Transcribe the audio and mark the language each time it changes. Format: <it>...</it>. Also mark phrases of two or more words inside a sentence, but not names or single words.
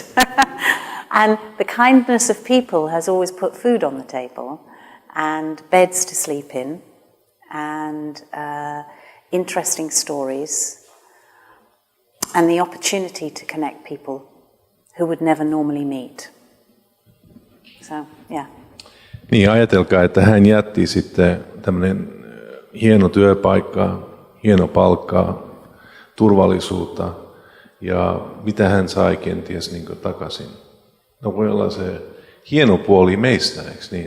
<en>And the kindness of people has always put food on the table and beds to sleep in and interesting stories and the opportunity to connect people who would never normally meet. So, yeah.</en> <fi>Niin, ajatelkaa, että hän jätti sitten tämmöinen hieno työpaikka, hieno palkkaa, turvallisuutta ja mitä hän sai kenties niin kuin takaisin. No voi olla se hieno puoli meistä, eikö niin?</fi>